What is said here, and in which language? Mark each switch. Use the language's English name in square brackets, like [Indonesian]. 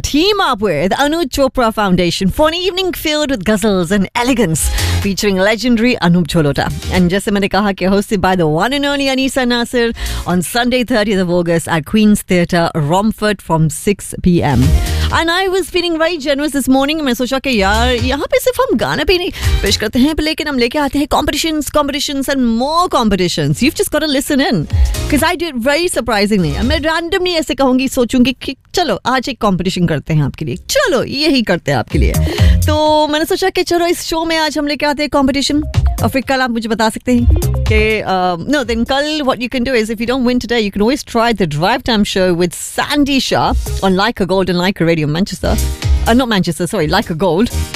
[English] A team up with Anup Chopra Foundation for an evening filled with guzzles and elegance featuring legendary Anup Cholota. And Jaise Maine Kaha Ke, hosted by the one and only Anisa Nasir on Sunday 30th of August at Queen's Theatre, Romford from 6 p.m. And I was feeling very generous this morning. [Hindi] मैं सोचा कि यार यहाँ पे सिर्फ हम गाने भी नहीं पेश करते हैं, लेकिन हम लेके आते हैं [English] competitions and more competitions. You've just got to listen in, because I do it very surprisingly. [Hindi] मैं randomly ऐसे कहूँगी, सोचूंगी कि चलो आज एक competition करते हैं आपके लिए, चलो यही करते हैं आपके लिए. तो मैंने सोचा कि चलो इस show में आज हम लेके आते हैं competition, और फिर कल आप मुझे बता सकते हैं कि [English] no, then कल what you can do is if you don't win today, you can always try the Drive Time Show with Sandy Shah on Leica Gold and Leica Radio Manchester, not Manchester, sorry, Leica Gold.